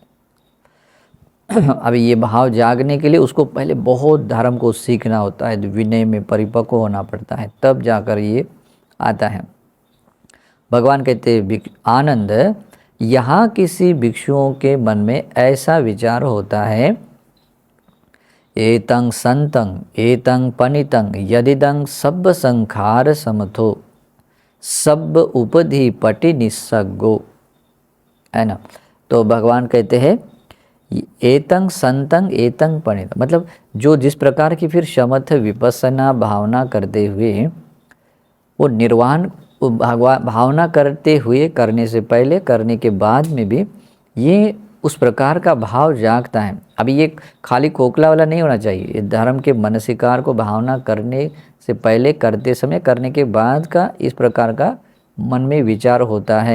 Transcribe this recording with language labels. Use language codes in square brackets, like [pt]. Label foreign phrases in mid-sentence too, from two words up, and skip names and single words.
[hi] अभी ये भाव जागने के लिए उसको पहले बहुत धर्म को सीखना होता है, विनय में परिपक्व होना पड़ता है, तब जाकर ये आता है। भगवान कहते हैं, आनंद, यहाँ किसी भिक्षुओं के मन में ऐसा विचार होता है, [pi] एतं संतं एतं पनितं यदिदं सब संखार समथो सब उपधि पटि निस्सगो, [hi] है ना। तो भगवान कहते हैं, [pi] एतं संतं एतं पनितं, [hi] मतलब जो जिस प्रकार की फिर शमथ विपස්සना भावना करते हुए वो निर्वाण भावना करते हुए, करने से पहले करने के बाद में भी ये उस प्रकार का भाव जागता है। अभी ये खाली खोखला वाला नहीं होना चाहिए, ये धर्म के मनसिकार को भावना करने से पहले, करते समय, करने के बाद का इस प्रकार का मन में विचार होता है।